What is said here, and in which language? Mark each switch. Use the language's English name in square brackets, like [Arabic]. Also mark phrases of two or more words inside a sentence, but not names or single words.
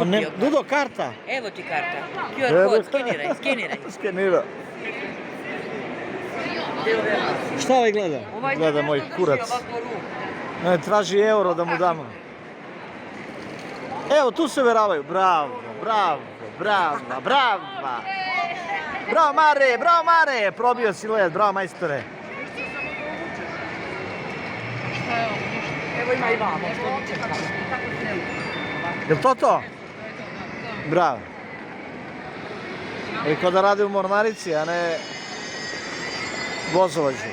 [Serbian] ne, Dudo, karta. Evo ti karta. QR kod, skeniraj. Skenira. Šta ovaj gleda? Gleda moj kurac. Ne, traži euro da mu damo. Evo, tu se veravaju. Bravo, bravo, bravo, bravo. Bravo, Mare, bravo, Mare. Probio si led, bravo, majstore. Evo ima i vamo. Jel to to? Bravo. I kao da rade u mornarici, a ne vozovođe.